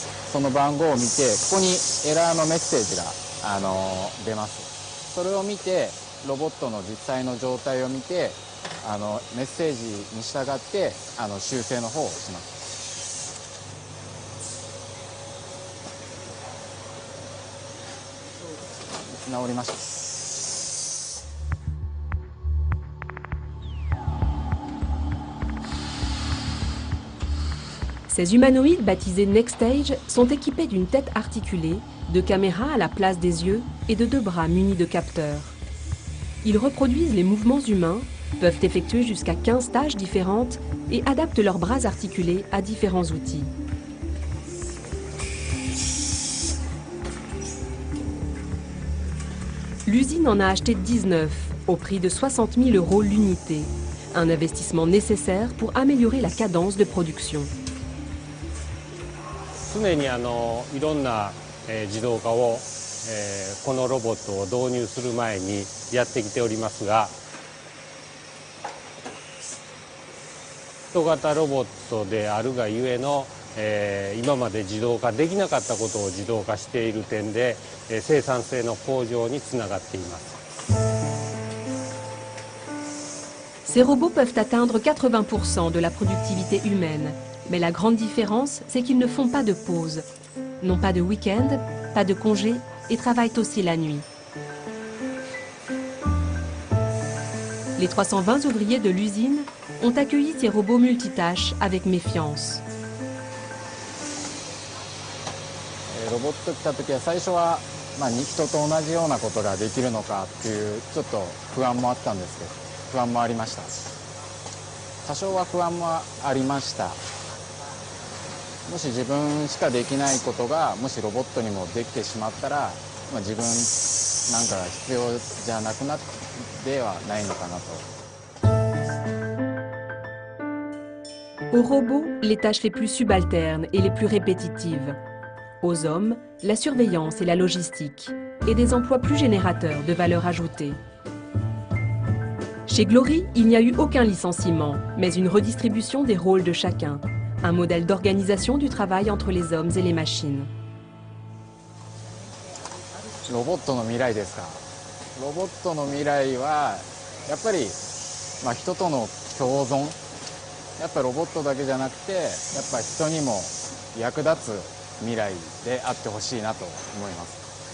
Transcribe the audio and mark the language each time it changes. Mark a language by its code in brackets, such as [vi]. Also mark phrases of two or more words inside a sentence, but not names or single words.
[ja] その番号を見て、ここにエラーのメッセージが出ます。それを見てロボットの実際の状態を見てメッセージに従って修正の方をします。直りました。 [fr] Ces humanoïdes baptisés Next Stage sont équipés d'une tête articulée, de caméras à la place des yeux et de 2 bras munis de capteurs. Ils reproduisent les mouvements humains, peuvent effectuer jusqu'à 15 tâches différentes et adaptent leurs bras articulés à différents outils. L'usine en a acheté 19 au prix de 60 000 € l'unité, un investissement nécessaire pour améliorer la cadence de production. [ja] 常にいろんな自動化をこのロボットを導入する前にやってきておりますが、人型ロボットであるがゆえの今まで自動化できなかったことを自動化している点で生産性の向上につながっています。 [fr] Ces robots peuvent atteindre 80% de la productivité humaine. Mais la grande différence, c'est qu'ils ne font pas de pause. N'ont pas de week-end, pas de congé et travaillent aussi la nuit. Les 320 ouvriers de l'usine ont accueilli ces robots multitâches avec méfiance. [ja] ロボット来た時は最初は、人と同じようなことができるのかっていうちょっと不安もあったんですけど、不安もありました。多少は不安もありました。もし自分しかできないことがもしロボットにもできてしまったら、自分なんかが必要じゃなくなってはないのかなと。 [fr] Aux robots, les tâches les plus subalternes et les plus répétitives. Aux hommes, la surveillance et la logistique, et des emplois plus générateurs de valeur ajoutée. Chez Glory, il n'y a eu aucun licenciement, mais une redistribution des rôles de chacun. Un modèle d'organisation du travail entre les hommes et les machines. [ja] ロボットの未来ですか。ロボットの未来はやっぱり、人との共存。やっぱりロボットだけじゃなくて、やっぱ人にも役立つ未来であってほしいなと思います。